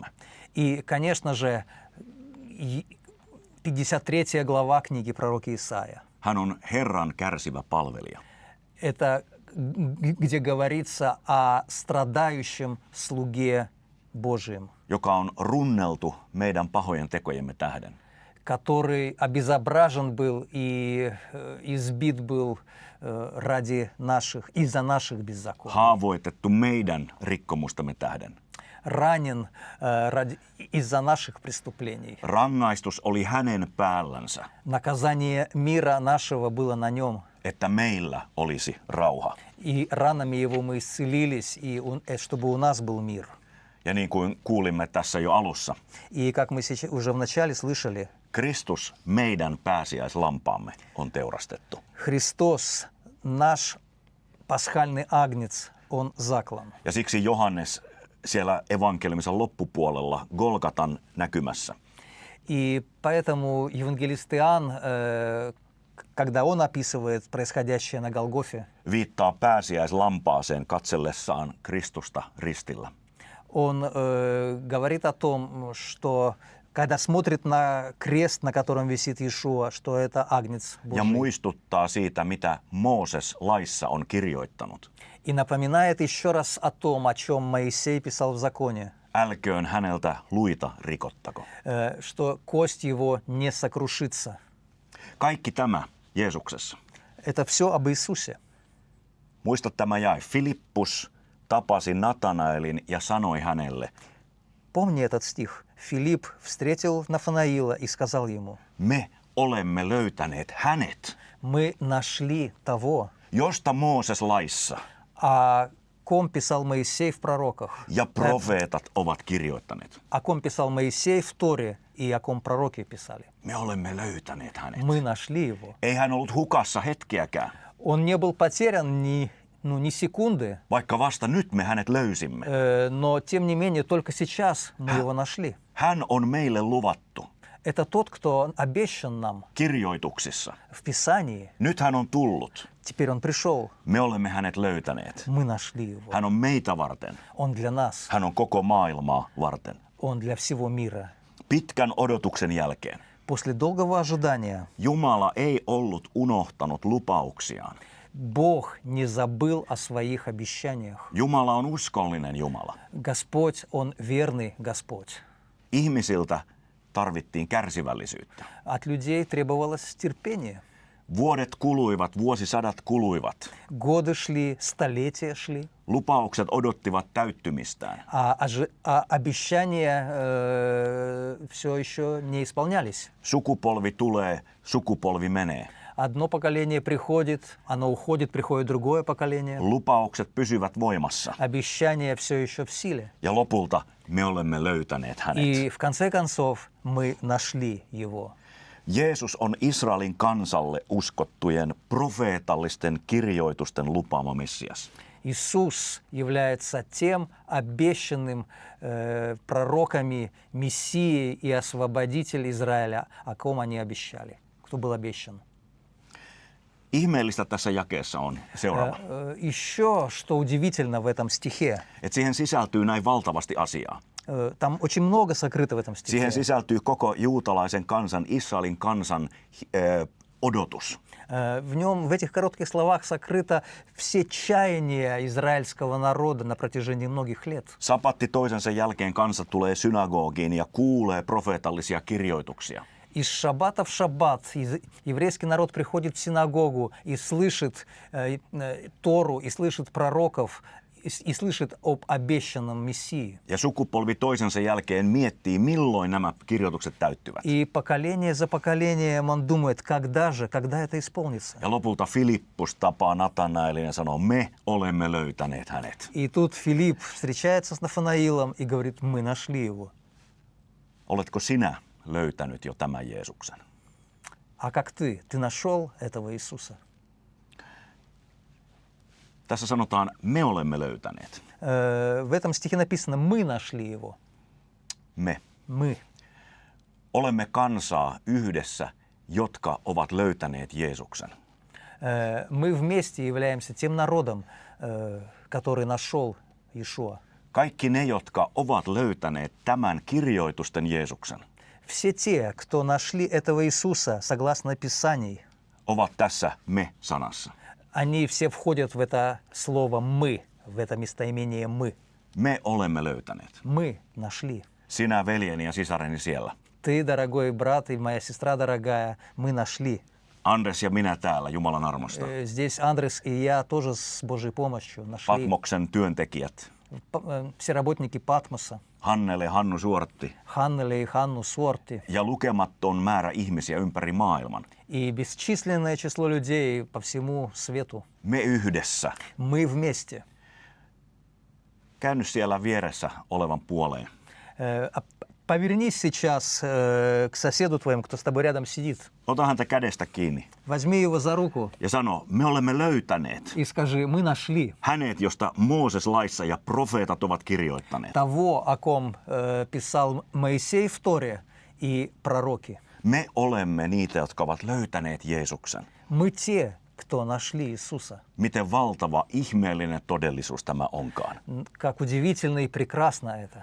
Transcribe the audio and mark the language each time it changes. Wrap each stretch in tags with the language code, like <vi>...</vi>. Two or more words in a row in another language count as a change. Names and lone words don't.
<ru>И, конечно же, 53 глава книги пророка Исаия.</ru> <fi>Hän on Herran kärsivä palvelija.</fi> <ru>Это где говорится о страдающем слуге Божьем,</ru> <fi>Joka on runneltu meidän pahojen tekojemme tähden.</fi> <ru>который обезображен был и избит был из-за наших беззаконий.</ru> <fi>Haavoitettu meidän rikkomustamme tähden.</fi> <ru>Ранен из-за наших преступлений.</ru> <fi>Rangaistus oli hänen päällänsä,</fi> <ru>Наказание мира нашего было на нем.</ru> <fi>että meillä olisi rauha.</fi> <ru>И ранами его мы исцелились, чтобы у нас был мир.</ru> <fi>Ja niin kuin kuulimme tässä jo alussa,</fi> <ru>И как мы уже вначале слышали,</ru> <fi>Kristus, meidän pääsiäislampaamme, on teurastettu.</fi> <ru>Христос, наш пасхальный агнец, он заклан.</ru> <fi>Ja siksi Johannes siellä evankeliumisen loppupuolella Golgatan näkymässä</fi> <ru>И поэтому евангелист Иоанн, когда он описывает происходящее на Голгофе,</ru> <fi>viittaa pääsiäislampaaseen katsellessaan Kristusta ristillä.</fi> <ru>он говорит о том, что когда смотрит на крест, на котором висит Иешуа, что это агнец</ru> <fi>Ja</fi> <ru>Божий.</ru> <fi>muistuttaa siitä, mitä Mooses laissa on kirjoittanut.</fi> <ru>И напоминает еще раз о том, о чем Моисей писал в законе,</ru> <fi>Älköön häneltä luita rikottako.</fi> <ru>что кость его не сокрушится.</ru> <fi>Kaikki tämä Jeesuksessa.</fi> <ru>Это все об Иисусе.</ru> <fi>Muista tämä jae. Filippus tapasi Natanaelin ja sanoi hänelle,</fi> <ru>Помни этот стих. Филипп встретил Нафанаила и сказал ему:</ru> <fi>me olemme löytäneet hänet,</fi> <ru>мы нашли того,</ru> <fi>josta Mooses laissa</fi> <ru>о ком писал Моисей в пророках,</ru> <fi>ja profeetat ovat kirjoittaneet.</fi> <ru>о ком писал Моисей в Торе и о ком пророки писали.</ru> <fi>Me olemme löytäneet hänet.</fi> <ru>Мы нашли его.</ru> <fi>Ei hän ollut hukassa hetkeäkään,</fi> <ru>Он не был потерян ни секунды,</ru> <fi>vaikka vasta nyt me hänet löysimme.</fi> <ru>но тем не менее только сейчас мы его нашли.</ru> <fi>Hän on meille luvattu</fi> <ru>Это тот, кто обещан нам</ru> <fi>kirjoituksissa.</fi> <ru>в Писании.</ru> <fi>Nyt hän on tullut.</fi> <ru>Теперь он пришел.</ru> <fi>Me olemme hänet löytäneet.</fi> <ru>Мы нашли его.</ru> <fi>Hän on meitä varten.</fi> <ru>Он для нас.</ru> <fi>Hän on koko maailmaa varten.</fi> <ru>Он для всего мира.</ru> <fi>Pitkän odotuksen jälkeen</fi> <ru>После долгого ожидания</ru> <fi>Jumala ei ollut unohtanut lupauksiaan.</fi> <ru>Бог не забыл о своих обещаниях.</ru> <fi>Jumala on uskollinen Jumala.</fi> <ru>Господь, Он верный Господь.</ru> <fi>Ihmisiltä tarvittiin kärsivällisyyttä.</fi> <ru>От людей требовалось терпение.</ru> <fi>Vuodet kuluivat, vuosisadat kuluivat.</fi> <ru>Годы шли, столетия шли,</ru> <fi>Lupaukset odottivat täyttymistään.</fi> <ru>а обещания все еще не исполнялись.</ru> <fi>Sukupolvi tulee, sukupolvi menee.</fi> <ru>Одно поколение приходит, оно уходит, приходит другое поколение.</ru> <fi>Lupaukset pysyvät voimassa.</fi> <ru>Обещания все еще в силе.</ru> <fi>Ja lopulta me olemme löytäneet hänet.</fi> <ru>И в конце концов мы нашли его.</ru> <fi>Jeesus on Israelin kansalle uskottujen profeetallisten kirjoitusten lupaama Messias.</fi> <ru>Иисус является тем обещанным пророками Мессией и освободитель Израиля, о ком они обещали, кто был обещан.</ru> <fi>Ihmeellistä tässä jakeessa on seuraava.</fi> <ru>Еще что удивительно в этом стихе,</ru> <fi>Että siihen sisältyy näin valtavasti asiaa.</fi> <ru>там очень много сокрыто в этом стихе.</ru> <fi>Siihen sisältyy koko juutalaisen kansan, Israelin kansan odotus.</fi> <ru>В нем, в этих коротких словах сокрыто все чаяния израильского народа на протяжении многих лет.</ru> <fi>Sapatti toisensa jälkeen kansa tulee synagogiin ja kuulee profeetallisia kirjoituksia.</fi> <ru>Из шаббата в шаббат еврейский народ приходит в синагогу и слышит Тору, и слышит пророков, и слышит об обещанном Мессии.</ru> <fi>Ja sukupolvi toisensa jälkeen miettii, milloin nämä kirjoitukset täyttyvät.</fi> <ru>И поколение за поколением он думает, когда это исполнится.</ru> <fi>Ja lopulta Filippus tapaa Natanaelin ja sanoo, me olemme löytäneet hänet.</fi> <ru>И тут Филипп встречается с Нафанаилом и говорит, мы нашли его.</ru> <fi>Oletko sinä löytänyt jo tämän Jeesuksen?</fi> <ru>А как ты? Ты нашел этого Иисуса?</ru> <fi>Tässä sanotaan, me olemme löytäneet.</fi> <ru>В этом стихе написано, мы нашли его.</ru> <fi>Me.</fi> <ru>Мы.</ru> <fi>Olemme kansaa yhdessä, jotka ovat löytäneet Jeesuksen.</fi> <ru>Мы вместе являемся тем народом, который нашел Иешуа.</ru> <fi>Kaikki ne, jotka ovat löytäneet tämän kirjoitusten Jeesuksen,</fi> <ru>Все те, кто нашли этого Иисуса, согласно Писаний,</ru> <fi>ovat tässä me-sanassa.</fi> <ru>они все входят в это слово «мы», в это местоимение «мы».</ru> <fi>Me olemme löytäneet.</fi> <ru>Мы нашли.</ru> <fi>Sinä, veljeni ja sisareni siellä.</fi> <ru>Ты, дорогой брат, и моя сестра дорогая, мы нашли.</ru> <fi>Andres ja minä täällä Jumalan armosta.</fi> <ru>Здесь Андрес и я тоже с Божьей помощью нашли.</ru> <fi>Patmoksen työntekijät.</fi> <ru>Все работники Патмоса,</ru> <fi>Hannele ja Hannu Suortti.</fi> <ru>Ханнеле и Ханну Суорти.</ru> <fi>Ja lukematon määrä ihmisiä ympäri maailman.</fi> <ru>И бесчисленное число людей по всему свету.</ru> <fi>Me yhdessä.</fi> <ru>Мы вместе.</ru> <fi>Käänny siellä vieressä olevan puoleen.</fi> <ru>Повернись сейчас к соседу твоему, кто с тобой рядом сидит.</ru> <fi>Ota häntä kädestä kiinni</fi> <ru>Возьми его за руку</ru> <fi>ja sano, me olemme löytäneet</fi> <ru>и скажи, мы нашли</ru> <fi>hänet, josta Mooses laissa ja profeetat ovat kirjoittaneet.</fi> <ru>того, о ком писал Моисей в Торе и пророки.</ru> <fi>Me olemme niitä, jotka ovat löytäneet Jeesuksen.</fi> <ru>Мы те, кто нашли Иисуса.</ru> <fi>Miten valtava, ihmeellinen todellisuus tämä onkaan.</fi> <ru>Как удивительно и прекрасно это.</ru>